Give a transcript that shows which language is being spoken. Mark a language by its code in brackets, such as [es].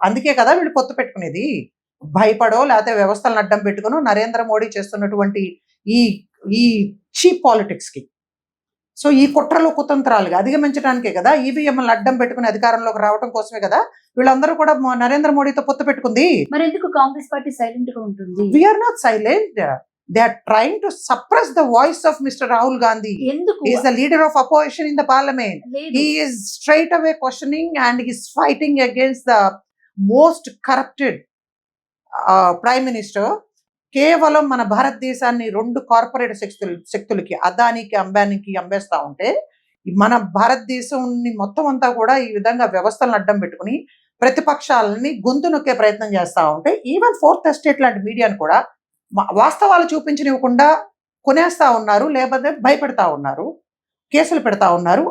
[te] అందుకే కదా వీళ్ళు పొత్తు పెట్టుకునేది. భయపడో లేకపోతే వ్యవస్థలను అడ్డం పెట్టుకునో నరేంద్ర మోడీ చేస్తున్నటువంటి ఈ ఈ చీప్ పాలిటిక్స్ కి, సో ఈ కుట్రలు కుతంత్రాలుగా అధిగమించడానికే కదా ఈవీఎంలను అడ్డం పెట్టుకుని అధికారంలోకి రావడం కోసమే కదా వీళ్ళందరూ కూడా నరేంద్ర మోడీతో పొత్తు పెట్టుకుంది. మరి ఎందుకు కాంగ్రెస్ పార్టీ సైలెంట్ గా ఉంటుంది? [en] We are not silent. They are trying to suppress the voice of mister Rahul Gandhi. [te] ఎందుకు? [en] He is the leader of opposition in the parliament. He is straight away questioning and he is fighting against the most corrupted prime minister. [te] కేవలం మన భారతదేశాన్ని రెండు corporate శక్తులకి అదానికి అంబానీకి అమ్మేస్తా ఉంటే మన భారతదేశాన్ని మొత్తం అంతా కూడా ఈ విధంగా వ్యవస్థలను అడ్డం పెట్టుకుని ప్రతిపక్షాలని గొంతు నొక్కే ప్రయత్నం చేస్తా ఉంటే ఈవెన్ ఫోర్త్ ఎస్టేట్ లాంటి మీడియాను కూడా వాస్తవాలు చూపించనివ్వకుండా కొనేస్తా ఉన్నారు, లేకపోతే భయపెడతా ఉన్నారు, కేసులు పెడతా ఉన్నారు.